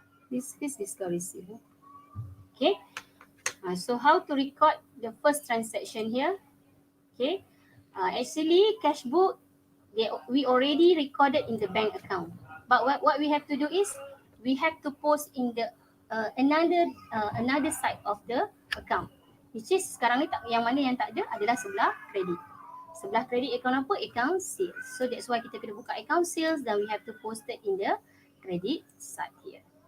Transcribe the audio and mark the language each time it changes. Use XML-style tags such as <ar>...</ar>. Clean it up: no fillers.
<en>This is discount received. Okay, so how to record the first transaction here? Okay, actually cash book we already recorded in the bank account. But what we have to do is we have to post in the another side of the account. Which is</en> <ms>sekarang ni yang mana yang tak ada adalah sebelah kredit. Sebelah kredit account apa? Account sales.</ms> <en>So that's why</en> <ms>kita kena buka account sales dan</ms> <en>we have to post it in the credit side here.</en>